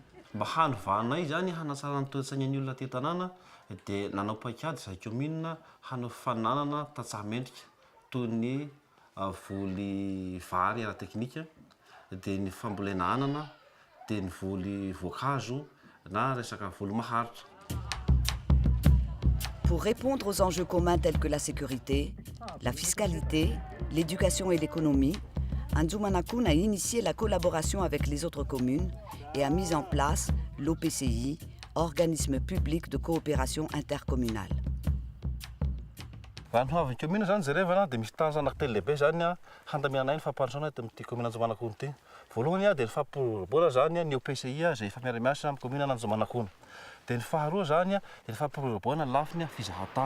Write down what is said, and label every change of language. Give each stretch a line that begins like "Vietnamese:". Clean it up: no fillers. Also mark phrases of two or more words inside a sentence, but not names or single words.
Malagasy: Mba hanovanay zany hanatsarana ny toe-tsainan'ny olona te-tanàna dia nanao paikady izay commune hanao fananana tatsaha mendrika toy ny voly vary ara-teknika dia ny fambolena anana dia ny voly voankazo na resaka voly maharitra.
French: Pour répondre aux enjeux communs tels que la sécurité, la fiscalité, l'éducation et l'économie, Anjumanakoun a initié la collaboration avec les autres communes et a mis en place l'OPCI, organisme public de coopération intercommunale.
Malagasy: Raha ny hoavin'ny commune zany jerevana dia misy tany anankitelo lehibe zany handamiana ny fampandrosoana eto amin'ity commune Anjumanakoun ity. Voalohany dia ny fampirobona zany ny OPCI izay efa miara-miasa amin'ny commune Anjumanakoun. Dia ny faharoa zany dia ny fampirobona ny lafiny fizahan-tany.